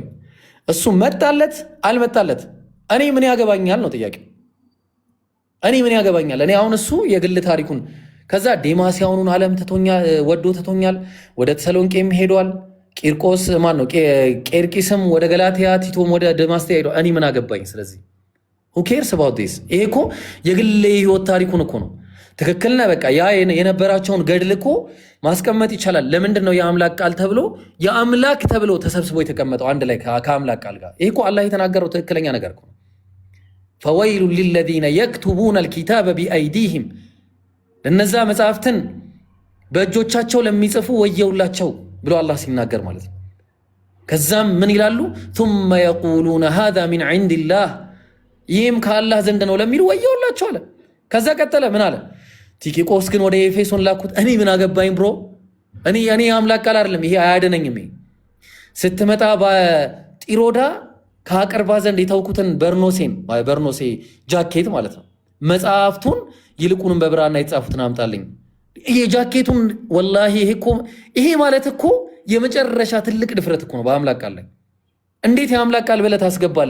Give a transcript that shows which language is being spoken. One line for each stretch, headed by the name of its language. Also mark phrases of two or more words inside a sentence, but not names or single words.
Amharic: እሱ መጣለት አልመጣለት እኔ ምን ያገባኛል ነው ጥያቄ። እኔ ምን ያገባኛል? እኔ አሁን እሱ የግል ታሪኩን ከዛ ዴማስያኑን ዓለም ወዶ ትቶኛል፣ ወደ ተሰሎንቄም ሄዷል። ቂርቆስ ማን ነው? ቄርቂስም ወደ ገላትያ፣ ቲቶም ወደ ደማስቆ ሄዷል። እኔ ምን አገባኝ?
English: ስለዚህ who cares about this?
Amharic: ይሄ እኮ የግል ህይወት ታሪኩን እኮ ነው። ትክክል ነህ። በቃ ያ የነበራቸውን ገድል እኮ ማስቀመጥ ይቻላል። ለምንድን ነው የአምላክ ቃል ተብሎ የአምላክ ተብሎ ተሰብስቦ የተቀመጠው አንድ ላይ ከአምላክ ቃል ጋር? ይሄ እኮ አላህ የተናገረው ትክክለኛ ነገር እኮ።
Arabic: فويل للذين يكتبون الكتاب بأيديهم
Amharic: ለነዛ መጽሐፍትን በእጆቻቸው ለሚጽፉ ወየውላቸው ብሎ አላህ ሲናገር ማለት ነው። ከዛም ምን ይላሉ?
Arabic: ثم يقولون هذا من عند الله
Amharic: ይህም ከአላህ ዘንድ ነው ለሚሉ ወየውላቸው አለ። ከዛ ቀጠለ ምን አለ? ቲኪቆስ ግን ወደ ኤፌሶን ላኩት። እኔ ምን አገባኝ ብሮ፣ እኔ አምላክ ቃል አይደለም ይሄ አያደነኝም። ስትመጣ በጢሮዳ ከአቅርባ ዘንድ የተውኩትን በርኖሴ ጃኬት ማለት ነው መጽሐፍቱን ይልቁንም በብራና የተጻፉትን አምጣልኝ። ይሄ ጃኬቱን ወላሂ ይሄ ማለት እኮ የመጨረሻ ትልቅ ድፍረት እኮ ነው በአምላክ ቃል ላይ። እንዴት የአምላክ ቃል ብለህ ታስገባለህ?